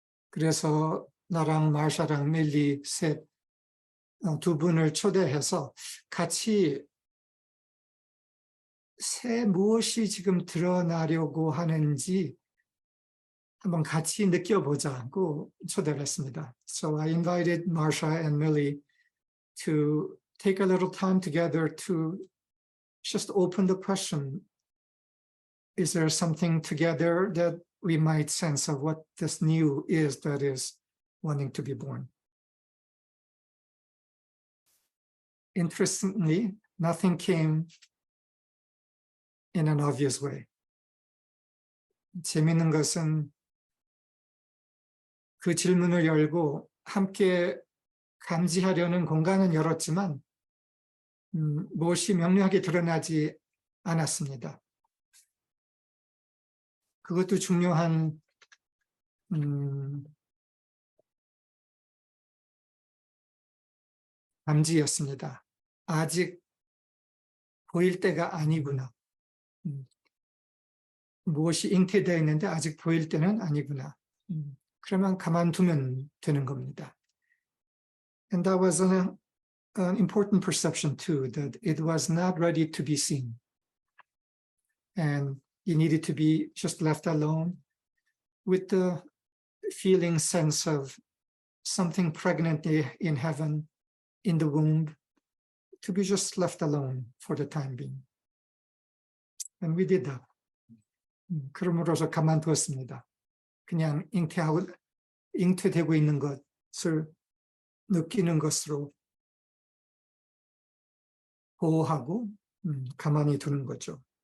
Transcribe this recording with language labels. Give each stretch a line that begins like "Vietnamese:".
Korean: 그래서 나랑 마샤랑 밀리 두 분을 초대해서 같이 무엇이 지금 드러나려고 하는지 한번 같이 느껴보자고 초대를 했습니다.
English: So I invited Marsha and Millie to take a little time together to just open the question. Is there something together that we might sense of what this new is that is wanting to be born? Interestingly, nothing came in an obvious way.
Korean: 재미있는 것은 그 질문을 열고 함께 감지하려는 공간은 열었지만 무엇이 명료하게 드러나지 않았습니다. 그것도 중요한 감지였습니다. 아직 보일 때가 아니구나. 무엇이 잉태되어 있는데 아직 보일 때는 아니구나. 그러면 가만두면 되는 겁니다.
English: And that was an important perception too, that it was not ready to be seen. And it needed to be just left alone with the feeling sense of something pregnant in heaven, in the womb, to be just left alone for the time being. And we did that.
Korean: 그럼으로써 가만두었습니다. 그냥 잉태되고 있는 것을 느끼는 것으로 보호하고 가만히 두는 거죠.